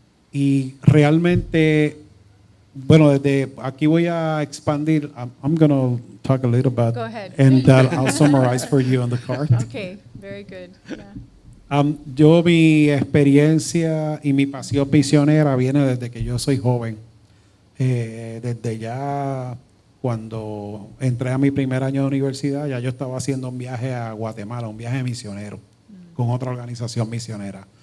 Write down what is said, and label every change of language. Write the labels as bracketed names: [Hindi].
[Spanish] Y realmente, bueno, desde aquí voy a expandir. [English] I'm going to talk a little bit. Go ahead. And I'll summarize for you on the card. Okay, very good. Yeah. [Spanish] Yo, mi experiencia y mi pasión misionera viene desde que yo soy joven. Desde ya cuando entré a mi primer año de universidad, ya yo estaba haciendo un viaje a Guatemala, un viaje misionero con otra organización misionera.